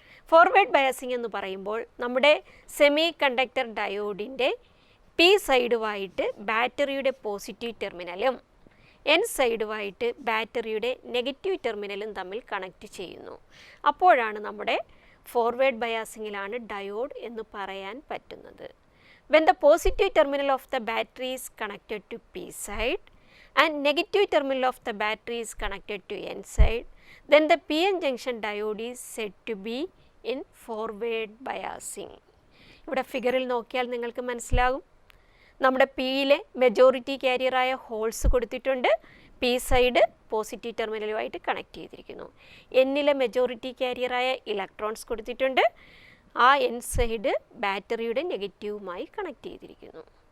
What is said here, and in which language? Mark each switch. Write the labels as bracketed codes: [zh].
[ml] Forward biasing എന്ന് പറയുമ്പോൾ നമ്മുടെ സെമി കണ്ടക്ടർ ഡയോഡിൻ്റെ പി സൈഡുമായിട്ട് ബാറ്ററിയുടെ പോസിറ്റീവ് ടെർമിനലും എൻ സൈഡുമായിട്ട് ബാറ്ററിയുടെ നെഗറ്റീവ് ടെർമിനലും തമ്മിൽ കണക്ട് ചെയ്യുന്നു. അപ്പോഴാണ് നമ്മുടെ ഫോർവേഡ് ബയാസിങ്ങിലാണ് ഡയോഡ് എന്ന് പറയാൻ പറ്റുന്നത്. [en] When the positive terminal of the battery is connected to P side and negative terminal of the battery is connected to N side, then the PN junction diode is said to be in forward biasing. [ml] ഇവിടെ ഫിഗറിൽ നോക്കിയാൽ നിങ്ങൾക്ക് മനസ്സിലാകും, നമ്മുടെ പിയിലെ majority ക്യാരിയറായ holes കൊടുത്തിട്ടുണ്ട്. P side positive ടെർമിനലുമായിട്ട് connect ചെയ്തിരിക്കുന്നു. എന്നിലെ മെജോറിറ്റി ക്യാരിയറായ ഇലക്ട്രോൺസ് കൊടുത്തിട്ടുണ്ട്. ആ എൻ സൈഡ് ബാറ്ററിയുടെ നെഗറ്റീവുമായി കണക്ട് ചെയ്തിരിക്കുന്നു.